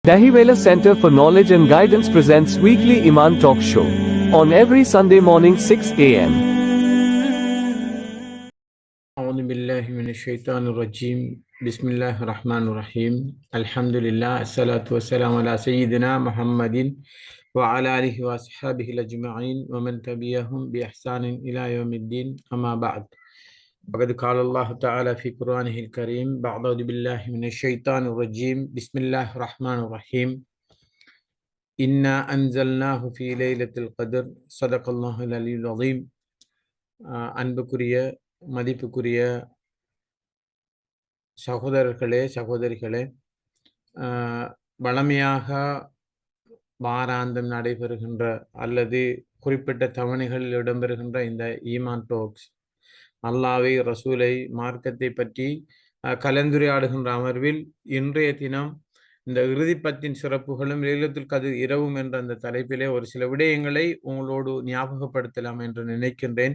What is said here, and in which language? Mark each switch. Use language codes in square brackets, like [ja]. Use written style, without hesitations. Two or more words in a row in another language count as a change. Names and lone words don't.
[en] Dahiwala Center for Knowledge and Guidance presents weekly Iman Talk Show on every Sunday morning 6 a.m. [ar] أعوذ بالله من الشيطان الرجيم بسم الله الرحمن الرحيم الحمد لله الصلاة والسلام على سيدنا محمد وعلى آله وأصحابه الأجمعين ومن تبعهم بإحسان إلى يوم الدين أما بعد فقد قال الله تعالى في قرآنه الكريم بعد أعوذ بالله من الشيطان الرجيم بسم الله الرحمن الرحيم إنا أنزلناه في ليلة القدر صدق الله العلي العظيم [ta] அன்புக்குரிய மதிப்புக்குரிய சகோதரர்களே சகோதரிகளே, வளமையாக வாராந்தம் நடைபெறுகின்ற அல்லது குறிப்பிட்ட தவணைகளில் இடம்பெறுகின்ற இந்த ஈமான் டோக்ஸ், அல்லாஹ்வை, ரசூலை, மார்க்கத்தை பற்றி கலந்துரையாடுகின்ற அமர்வில் இன்றைய தினம் இந்த இறுதிப்பத்தின் சிறப்புகளும் [ar] ليلة القدر [ta] இரவும் என்ற அந்த தலைப்பிலே ஒரு சில விடயங்களை உங்களோடு ஞாபகப்படுத்தலாம் என்று நினைக்கின்றேன்.